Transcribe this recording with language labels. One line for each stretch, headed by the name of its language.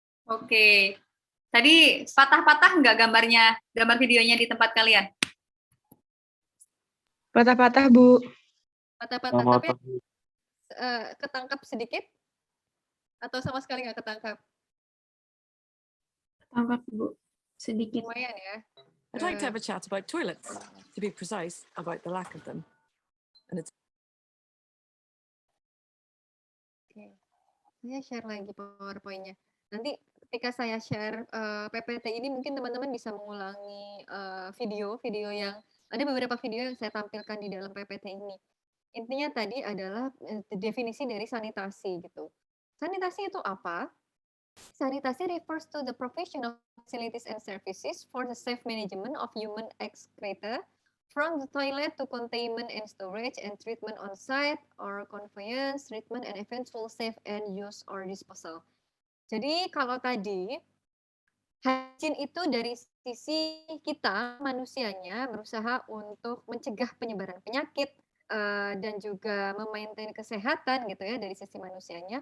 Indonesian: Oke. Tadi patah-patah nggak gambar videonya di tempat kalian? Patah-patah, Bu. Patah-patah, tapi ketangkap sedikit? Atau sama sekali nggak ketangkap? Tangkap, Bu. Sedikit. Lumayan ya.
English: I'd like to have a chat about toilets, to be precise, about the lack of them. And it's
Indonesian: Oke. Saya share lagi PowerPoint-nya. Nanti ketika saya share, PPT ini mungkin teman-teman bisa mengulangi, video yang ada beberapa video yang saya tampilkan di dalam PPT ini. Intinya tadi adalah, definisi dari sanitasi gitu. Sanitasi itu apa?
English: Sanitasi refers to the provision of facilities and services for the safe management of human excreta from the toilet to containment and storage and treatment on site or conveyance, treatment and eventual safe and use or disposal.
Indonesian: Jadi kalau tadi hygiene itu dari sisi kita manusianya berusaha untuk mencegah penyebaran penyakit dan juga memaintain kesehatan gitu ya dari sisi manusianya.